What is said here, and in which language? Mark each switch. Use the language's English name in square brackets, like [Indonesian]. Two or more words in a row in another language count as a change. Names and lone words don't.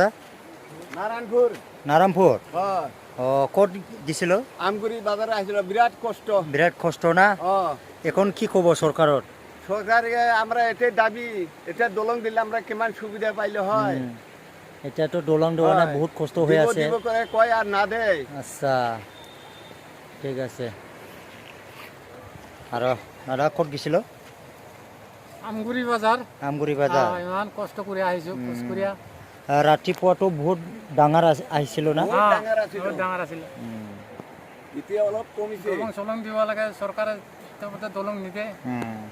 [Assamese] নাৰায়ণপুৰ ক'ত দিছিল? [Bangla] আমগুৰি বাজারে আসছিল বিরাট কষ্ট না এখন কি খবর সরকারের? সরকারে আমরা এটাই দাবি এটা দলং দিলে আমরা কিমান সুবিধা পাইলে হয় এটা তো দলং দেওয়া না বহুত কষ্ট হয়ে আছে কয় আর না দেয় আচ্ছা ঠিক আছে আর দাদা ক'ত গেছিল? [Assamese] আমগুৰি বাজাৰ ইমান কষ্ট কৰি আহিছো খোজকঢ়িয়া ৰাতিপুৱাটো বহুত ডাঙৰ আহিছিল না? বহুত ডাঙৰ আছিল এতিয়া অলপ কমিছে চলং দিব লাগে চৰকাৰে দলং নিদিয়ে